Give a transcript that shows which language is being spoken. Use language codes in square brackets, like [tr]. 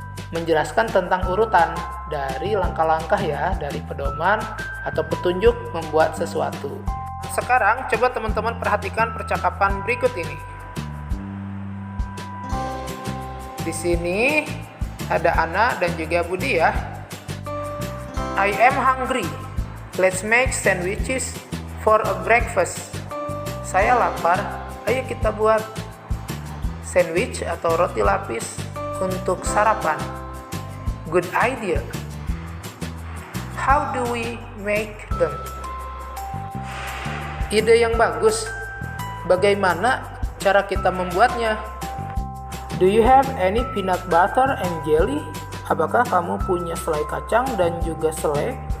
[id] menjelaskan tentang urutan dari langkah-langkah ya, dari pedoman atau petunjuk membuat sesuatu. Sekarang coba teman-teman perhatikan percakapan berikut ini. Di sini ada Ana dan juga Budi ya. [en] I am hungry. Let's make sandwiches for a breakfast. [id] Saya lapar. Ayo kita buat sandwich atau roti lapis untuk sarapan. [en] Good idea. How do we make them? [id] Ide yang bagus. Bagaimana cara kita membuatnya? [en] Do you have any peanut butter and jelly? [id] Apakah kamu punya selai kacang dan juga selai?